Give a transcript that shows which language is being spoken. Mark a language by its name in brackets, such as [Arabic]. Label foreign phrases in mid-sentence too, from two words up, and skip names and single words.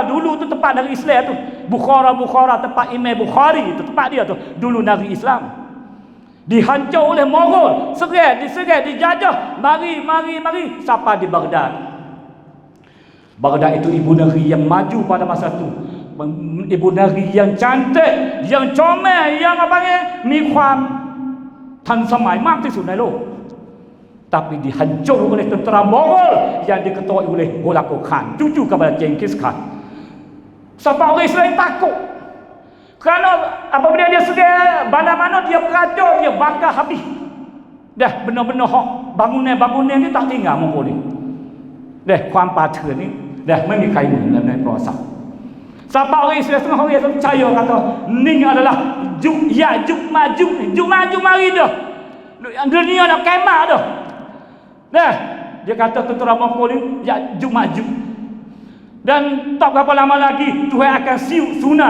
[Malay] Dulu tu tempat negeri Islam tu, Bukhara tempat Imam Bukhari tu, tempat dia tu dulu negeri Islam. Dihancur oleh Mongol, diserang, dijajah, mari sampai di Baghdad. Baghdad itu ibu negeri yang maju pada masa tu, ibu negeri yang cantik, yang comel, yang [Thai] มีความทันสมัยมากที่สุดในโลก [Malay] tapi dihancur oleh tentera Mongol yang diketuai oleh Holako Khan, cucu kepada Genghis Khan. Sampai orang Islam takut, kerana apabila dia serang mana-mana dia peracun, dia bakar habis. Dah benar-benar bangunan ni tak tinggal Mongol ni. Dah [Thai] ความป่าเถื่อนนี่ไม่มีใครเหมือนในประวัติศาสตร์ [Malay] Sampai orang Islam setengah orang Islam percaya kata ni adalah Ya'juj Ma'juj mari dah. Dunia nak kiamat dah. Dah, dia kata tentera Mongol ni Ya'juj Ma'juj. Dan tak berapa lama lagi Tuhan akan siup tsunami.